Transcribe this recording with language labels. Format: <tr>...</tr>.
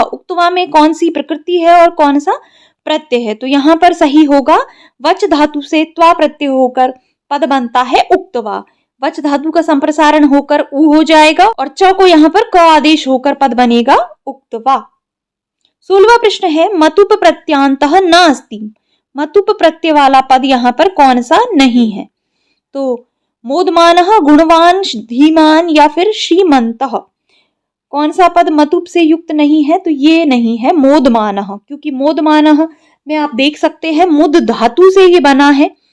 <hi>उक्त्वा में कौन सी प्रकृति है और कौन सा प्रत्यय है? तो यहाँ पर सही होगा वच धातु से त्वा प्रत्यय होकर पद बनता है उक्त्वा। वच धातु का संप्रसारण होकर उ हो जाएगा और च को यहाँ पर क आदेश होकर पद बनेगा उक्त्वा। 16वां प्रश्न है</hi> <sa>मतुप प्रत्यांतः न अस्ति।</sa> <hi>मतुप प्रत्यय वाला पद यहाँ पर कौन सा नहीं है? तो मोदमानः, गुणवान, धीमान या फिर श्रीमंतः। कौन सा पद मतुप से युक्त नहीं है? तो ये नहीं है मोदमानः, क्योंकि मोदमानः में आप देख सकते हैं मुद धातु से ये बना है।</hi>